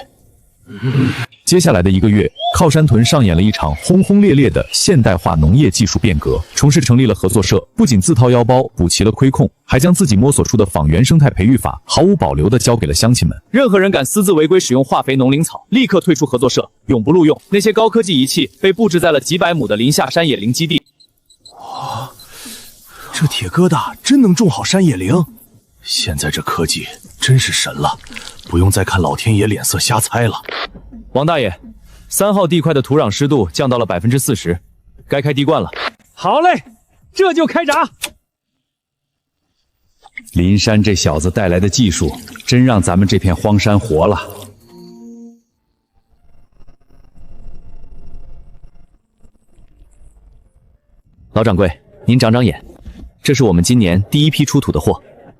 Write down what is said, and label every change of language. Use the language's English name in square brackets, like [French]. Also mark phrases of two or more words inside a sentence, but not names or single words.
[Chinese] 接下來的1個月，靠山屯上演了一場轟轟烈烈的現代化農業技術變革。重視成立了合作社，不僅自掏腰包補齊了虧空，還將自己摸索出的仿原生態培育法毫無保留地交給了鄉親們。任何人敢私自違規使用化肥、農靈草，立刻退出合作社，永不錄用。那些高科技儀器被布置在了幾百畝的林下山野羚基地。哇，這鐵疙瘩真能種好山野羚！現在這科技真是神了，不用再看老天爺臉色瞎猜了。王大爺，3 號地塊的土壤濕度降到了40%，該開滴灌了。好嘞，這就開閘。林山這小子帶來的技術，真讓咱們這片荒山活了。老掌櫃，您長長眼，這是我們今年第一批出土的貨。